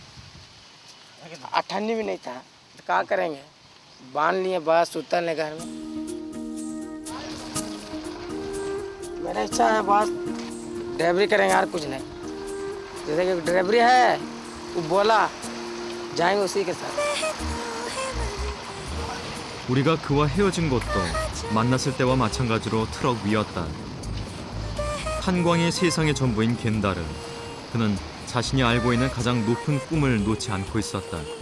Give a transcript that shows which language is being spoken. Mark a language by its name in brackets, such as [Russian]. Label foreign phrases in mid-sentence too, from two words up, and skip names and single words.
[Hindi] ठंडी भी नहीं था तो क्या करेंगे बांध लिए बस उतर ले घर में मेरा इच्छा है बस ड्राइवरी करेंगे और कुछ नहीं जैसे कि ड्राइवरी है वो बोला जाएंगे उसी के साथ [Korean] 우리가 그와 헤어진 것도 만났을 때와 마찬가지로 트럭 위였다. 탄광이 세상의 전부인 겐다르. 그는 자신이 알고 있는 가장 높은 꿈을 놓지 않고 있었다.